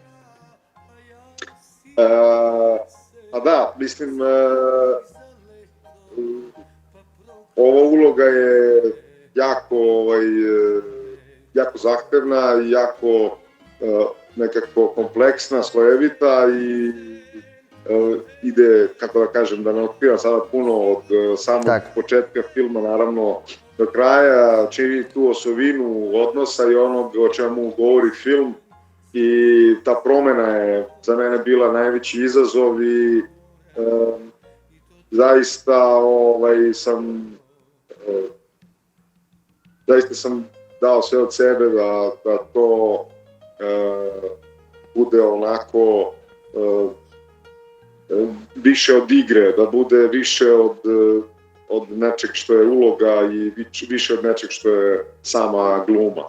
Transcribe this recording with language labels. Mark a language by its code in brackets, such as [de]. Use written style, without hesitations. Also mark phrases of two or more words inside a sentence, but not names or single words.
[sr] Да, мислим, ова улога е јако захтевна и јако некако комплексна, слоевита и иде, како да кажем, да не откривам сада пуно од самog почетка филма, наравно, do kraja čini tu osovinu odnosa i onog o čemu govori film i ta promena je za mene bila najveći izazov i zaista sam dao sve od sebe da to bude onako više od igre, da bude više od nečeg što je uloga i više od nečeg što je sama gluma.